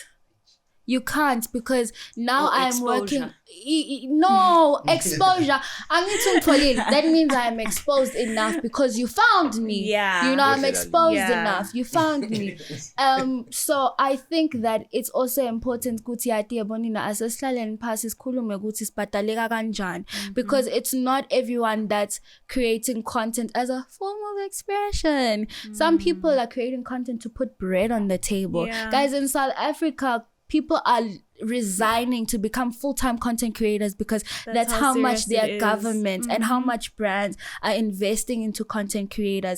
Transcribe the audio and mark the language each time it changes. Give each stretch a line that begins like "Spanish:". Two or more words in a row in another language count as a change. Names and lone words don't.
English: You can't, because now I'm working. No, exposure. I need to that means I'm exposed enough because you found me. Yeah. You know, I'm exposed enough. You found me. So I think that it's also important
Zulu: ukuthi yabonina asesihlalen phasi sikhulume ukuthi sibhadaleka kanjani,
English: because it's not everyone that's creating content as a form of expression. Some people are creating content to put bread on the table. Guys, in South Africa, people are resigning to become full-time content creators because that's how much their government and how much brands are investing into content creators.